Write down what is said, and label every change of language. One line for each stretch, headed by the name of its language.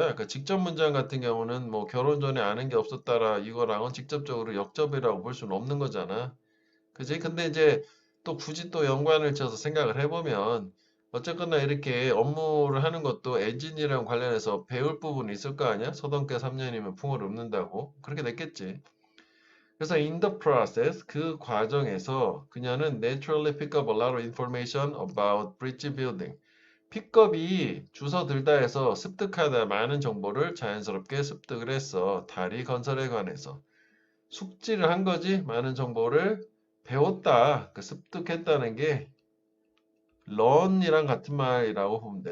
Korean: 그러니까 직접 문장 같은 경우는 뭐 결혼 전에 아는 게 없었다라 이거랑은 직접적으로 역접이라고 볼 수는 없는 거잖아. 그지? 근데 이제 또 굳이 또 연관을 지어서 생각을 해보면 어쨌거나 이렇게 업무를 하는 것도 엔지니어랑 관련해서 배울 부분이 있을 거 아니야? 서당계 3년이면 풍어를 읊는다고. 그렇게 됐겠지. 그래서
English: in the process,
Korean: 그 과정에서 그녀는
English: naturally pick up a lot of information about bridge building.
Korean: 픽업이 주워 들다 해서 습득하다 많은 정보를 자연스럽게 습득을 했어. 다리 건설에 관해서. 숙지를 한 거지. 많은 정보를 배웠다. 그 습득했다는 게 learn이랑 같은 말이라고 보면 돼.